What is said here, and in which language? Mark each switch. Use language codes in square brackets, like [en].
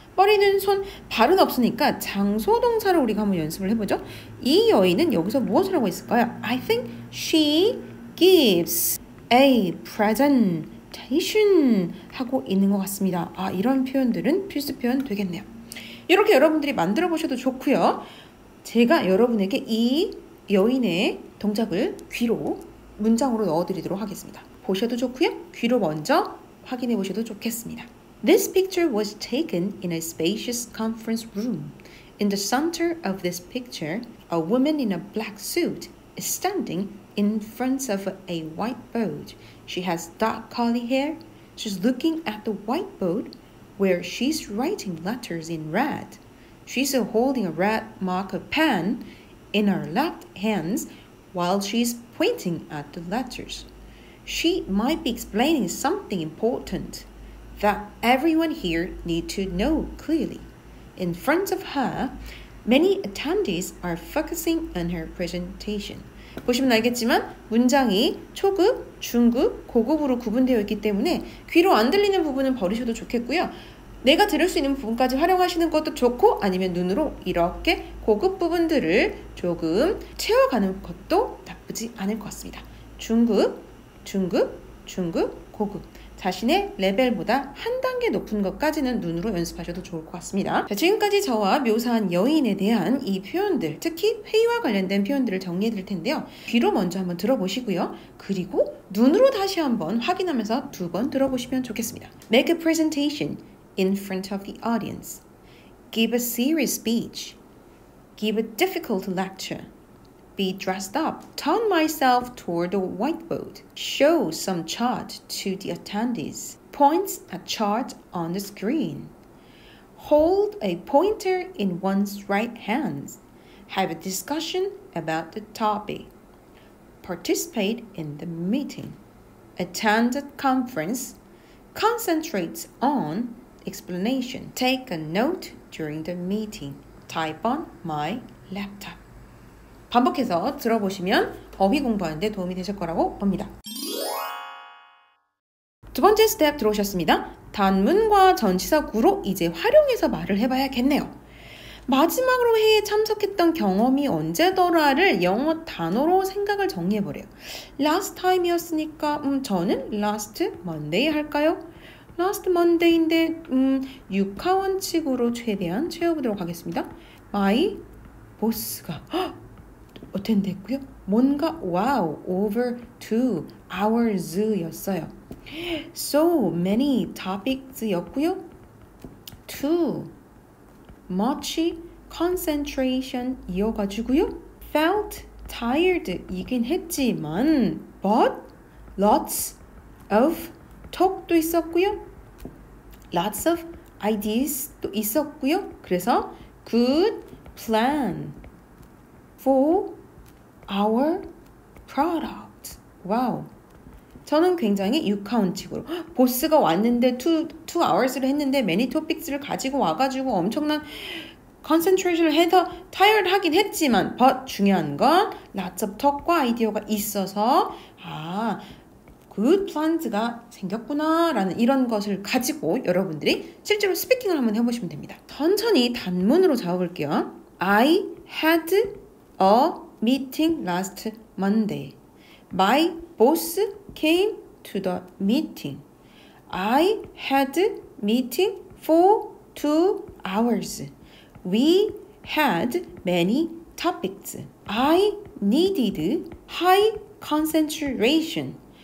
[ko] 머리는 손, 발은 없으니까 장소 동사를 우리가 한번 연습을 해보죠. 이 여인은 여기서 무엇을 하고 있을까요? [en] I think she gives a presentation [ko] 하고 있는 것 같습니다. 이런 표현들은 필수 표현 되겠네요. 이렇게 여러분들이 만들어 보셔도 좋고요. 제가 여러분에게 이 여인의 동작을 귀로 문장으로 넣어드리도록 하겠습니다. 보셔도 좋고요. 귀로 먼저 확인해 보셔도 좋겠습니다. [en] This picture was taken in a spacious conference room. In the center of this picture, a woman in a black suit is standing in front of a whiteboard. She has dark curly hair. She's looking at the whiteboard where she's writing letters in red. She's holding a red marker pen in her left hand while she's pointing at the letters. She might be explaining something important that everyone here need to know clearly. In front of her, many attendees are focusing on her presentation. [ko] 보시면 알겠지만 문장이 초급, 중급, 고급으로 구분되어 있기 때문에 귀로 안 들리는 부분은 버리셔도 좋겠고요. 내가 들을 수 있는 부분까지 활용하시는 것도 좋고 아니면 눈으로 이렇게 고급 부분들을 조금 채워가는 것도 나쁘지 않을 것 같습니다. 중급, 중급, 중급, 고급. 자신의 레벨보다 한 단계 높은 것까지는 눈으로 연습하셔도 좋을 것 같습니다. 자, 지금까지 저와 묘사한 여인에 대한 이 표현들, 특히 회의와 관련된 표현들을 정리해 드릴 텐데요. 귀로 먼저 한번 들어보시고요. 그리고 눈으로 다시 한번 확인하면서 2번 들어보시면 좋겠습니다. [en] Make a presentation in front of the audience. Give a serious speech. Give a difficult lecture. Be dressed up. Turn myself toward the whiteboard. Show some chart to the attendees. Point a chart on the screen. Hold a pointer in one's right hand. Have a discussion about the topic. participate in the meeting. Attend the conference. Concentrate on explanation. Take a note during the meeting. Type on my laptop. [ko] 반복해서 들어보시면 어휘 공부하는 데 도움이 되실 거라고 봅니다. 두 번째 스텝 들어오셨습니다. 단문과 전치사 구로 이제 활용해서 말을 해봐야겠네요. 마지막으로 회의에 참석했던 경험이 언제더라를 영어 단어로 생각을 정리해보래요. [en] Last time이었으니까 저는 last Monday 할까요? Last Monday [ko] 인데 육하원칙으로 최대한 채워보도록 하겠습니다. [en] My boss가 attend 했고요. 뭔가 wow over 2 hours 였어요. So many topics 였고요. Too much concentration 이어가지고요. Felt tired [ko] 이긴 했지만 [en] but lots of talk도 있었고요. Lots of ideas도 있었고요. [ko] 그래서 [en] good plan for our product. [ko] 와우. 저는 굉장히 육하원칙으로 보스가 왔는데 2 hours를 했는데 many topics를 가지고 와가지고 엄청난 concentration을 해서 tired 하긴 했지만 but 중요한 건 [en] lots of talk [ko] 과 아이디어가 있어서 [en] good plans [ko] 가 생겼구나 라는 이런 것을 가지고 여러분들이 실제로 스피킹을 한번 해보시면 됩니다. 천천히 단문으로 적어볼게요. [en] I had a meeting last Monday. My boss came to the meeting. I had meeting for 2 hours. We had many topics. I needed high concentration.